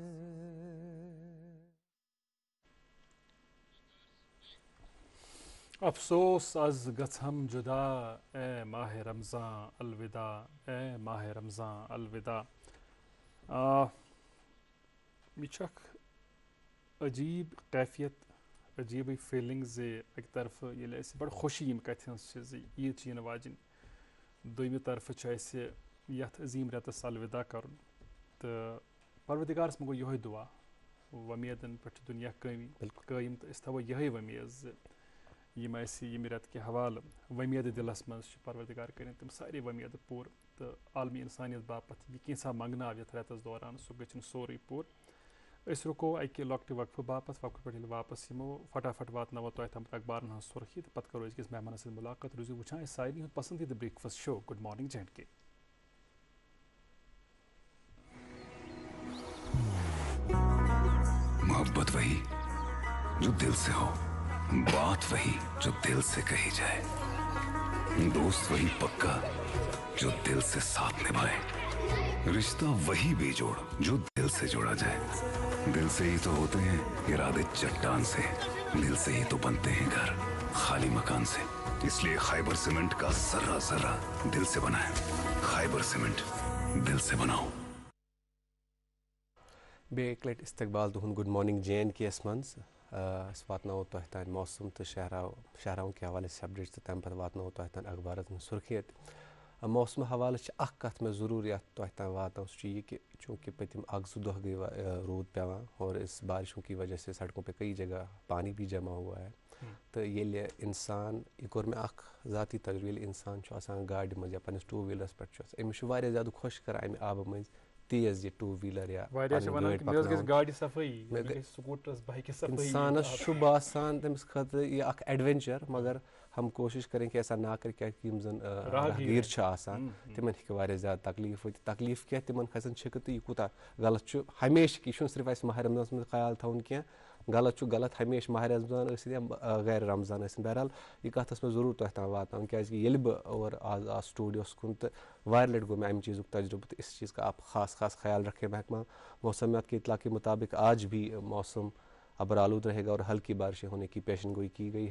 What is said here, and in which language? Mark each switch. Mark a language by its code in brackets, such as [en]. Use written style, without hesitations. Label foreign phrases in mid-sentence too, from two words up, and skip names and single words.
[ks] افسوس از گژھم جدا اے ماہ رمضان الوداع اے ماہ رمضان الوداع. یہ چھ عجیب کیفیت عجیب فیلنگ زِ اکہ طرف ییٚلہِ اَسہِ بڑٕ خوشی یِم کتھِ ہٕنٛز چھِ زِ عیٖد چھِ یِنہٕ واجِنۍ دوٚیمہِ طرفہٕ چھُ اَسہِ یتھ عظیٖم رٮ۪تس الوداع کرُن تہٕ پروردِگارس منٛز گوٚو یِہوے دُعا وۄمیدن پٮ۪ٹھ چھُ دُنیا قٲیِم تہٕ أسۍ تھاوو یِہے وۄمید زِ یِم اَسہِ ییٚمہِ رٮ۪تہٕ کہِ حوالہٕ وۄمیدٕ دِلس منٛز چھِ پروردِگار کٔرِنۍ تِم سارے وۄمیدٕ پوٗرٕ تہٕ عالمی اِنسانیت باپتھ یہِ کینٛژھا منٛگناو یتھ رٮ۪تس دوران سُہ گٔژھِنۍ سورُے پوٗرٕ. أسۍ رُکو اکہِ لۄکٹہِ وقفہٕ باپتھ وقفہٕ پٮ۪ٹھ ییٚلہِ واپس یِمو فٹافٹ واتناوو تۄہہِ تامَتھ اخبارن ہٕنٛز سُرخی تہٕ پتہٕ کرو أزکِس مہمانس سۭتۍ مُلاقات. روٗزِو وٕچھان اَسہِ سارنٕے ہُنٛد پسندیٖدٕ [en] breakfast show good morning J and K. [ur] محبت وہی جو دل سے ہو, بات وہی جو دل سے کہی جائے, دوست وہی پکا جو دل سے ساتھ نبھائے, رشتہ وہی بے جوڑ جو دل سے جوڑا جائے. دل سے ہی تو ہوتے ہیں ارادے چٹان سے, دل سے ہی تو بنتے ہیں گھر خالی مکان سے. اس لیے خیبر سیمنٹ کا ذرہ ذرہ دل سے بنائیں. خیبر سیمنٹ, دل سے بناؤ. [ks] بیٚیہِ لٹہِ استقبال تُہُنٛد [en] good morning J and K [ks] یس منٛز. أسۍ واتناوو تۄہہِ تانۍ موسم تہٕ شہراون کہِ حوالہٕ أسۍ اپڈیٹس تہٕ تَمہِ پتہٕ واتناوو تۄہہِ تانۍ اخبارن ہٕنٛز سُرخیت. موسمہٕ حوالہٕ چھِ اکھ کتھ مےٚ ضروٗری یتھ تۄہہِ تانۍ واتناو, سُہ چھُ یہِ کہِ چوٗنٛکہِ پٔتِم اکھ زٕ دۄہ گٔے روٗد پیٚوان [ur] اور اس بارشوں کی وجہ سے سڑکوں پہ کئی جگہ پانی بھی جمع ہوا ہے. [ks] تہٕ ییٚلہِ اِنسان, یہِ کوٚر مےٚ اکھ ذاتی تجربہٕ, ییٚلہِ اِنسان چھُ آسان گاڑِ منٛز یا پننِس [en] two wheelers [ks] پٮ۪ٹھ چھُ آسان, أمِس چھُ واریاہ زیادٕ خۄش کران امہِ آبہٕ مٔنٛزۍ تیز یہِ [en] two wheeler [ks] یا انسانس چھُ باسان تٔمِس خٲطرٕ یہِ اکھ ایڈوینچر, [ur] مگر ہم کوشش کریں کہ ایسا نہ کریں [ks] کیٛازِ یِم زن راہگیٖر چھِ آسان تِمن ہیٚکہِ واریاہ زیادٕ تکلیٖف وٲتِتھ. تکلیٖف کینٛہہ تِمن کھسن چھِکہٕ تہٕ یہِ کوٗتاہ غلط چھُ ہمیشہٕ, یہِ چھُنہٕ صرف اَسہِ ماہِ رمضانس منٛز خیال تھاوُن کینٛہہ, غلط چھُ غلط ہمیشہٕ ماہِ رمضان ٲسِنۍ یا غیر رمضان ٲسِنۍ. بہرحال یہِ کتھ ٲس مےٚ ضروٗر تۄہہِ تام واتناوٕنۍ کیٛازِکہِ ییٚلہِ بہٕ اور آز آس سٹوڈیوس کُن تہٕ واریاہ لٹہِ گوٚو مےٚ امہِ چیٖزُک تجربہٕ تہٕ [ur] اس چیٖز کا آپ خاص خاص خیال رکھے محکمہ موسمیات کے اطلاع کے مطابق آج بھی موسم ابرآلود رہے گا اور ہلکی بارشیں ہونے کی پیشن گوئی کی گئی ہے.